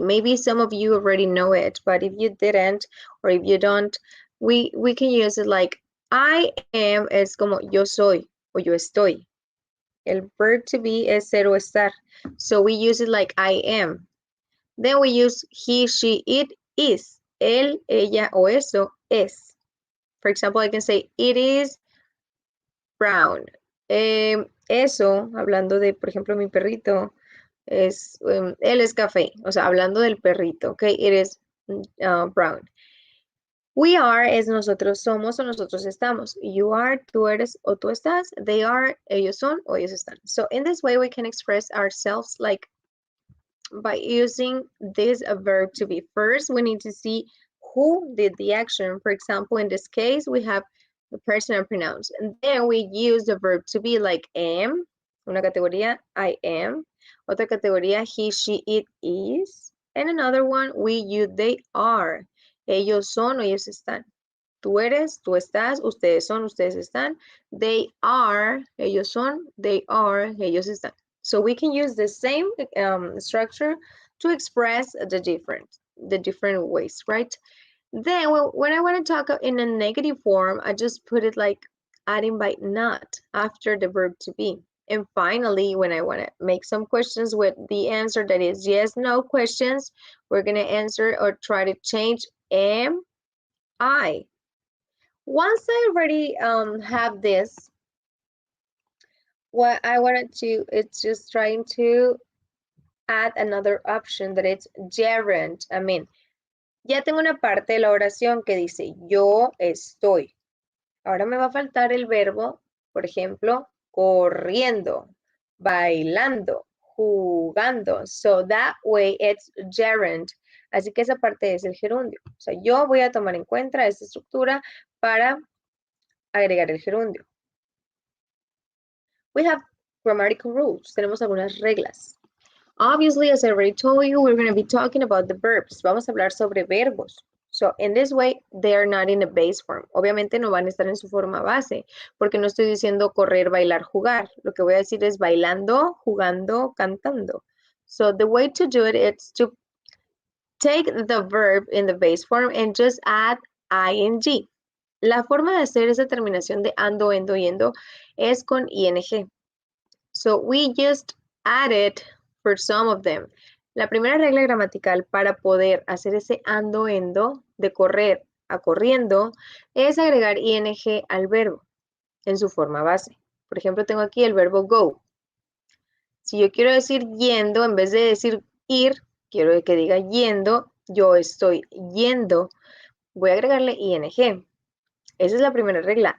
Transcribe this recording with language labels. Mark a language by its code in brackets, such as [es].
[en] Maybe some of you already know it, but if you didn't or if you don't, we can use it like I am [es] es como yo soy o yo estoy. [en] El verb to be [es] es ser o estar. [en] So we use it like I am. Then we use he, she, it is. [es] Él, ella o eso es. [en] For example, I can say, it is brown. [es] Eso, hablando de, por ejemplo, mi perrito, él es café. O sea, hablando del perrito, ok, [en] it is brown. We are [es] es nosotros somos o nosotros estamos. [en] You are, [es] tú eres o tú estás. [en] They are, [es] ellos son o ellos están. [en] So in this way, we can express ourselves like by using this verb to be. First, we need to see who did the action. For example, in this case, we have the personal pronouns. And then we use the verb to be like am, [es] una categoría, [en] I am. [es] Otra categoría, [en] he, she, it is. And another one, we use they are. [es] Ellos son, ellos están. Tú eres, tú estás, ustedes son, ustedes están. [en] They are, [es] ellos son, they are, ellos están. [en] So we can use the same structure to express the different ways, right? Then when I want to talk in a negative form, I just put it like adding by not after the verb to be. And finally, when I want to make some questions with the answer that is yes, no questions, we're going to answer or try to change am, I. Once I already have this, what I wanted to, it's just trying to add another option that it's gerund. I mean, [es] ya tengo una parte de la oración que dice yo estoy. Ahora me va a faltar el verbo, por ejemplo, corriendo, bailando, jugando. [en] So that way it's gerund. [es] Así que esa parte es el gerundio. O sea, yo voy a tomar en cuenta esta estructura para agregar el gerundio. [en] We have grammatical rules. [es] Tenemos algunas reglas. [en] Obviously, as I already told you, we're going to be talking about the verbs. [es] Vamos a hablar sobre verbos. [en] So, in this way, they are not in the base form. [es] Obviamente no van a estar en su forma base, porque no estoy diciendo correr, bailar, jugar. Lo que voy a decir es bailando, jugando, cantando. [en] So, the way to do it is to take the verb in the base form and just add ing. [es] La forma de hacer esa terminación de ando, endo, yendo es con ing. [en] So, we just added for some of them. [es] La primera regla gramatical para poder hacer ese ando, endo, de correr a corriendo, es agregar ing al verbo en su forma base. Por ejemplo, tengo aquí el verbo go. Si yo quiero decir yendo, en vez de decir ir, quiero que diga yendo, yo estoy yendo, voy a agregarle ing. Esa es la primera regla.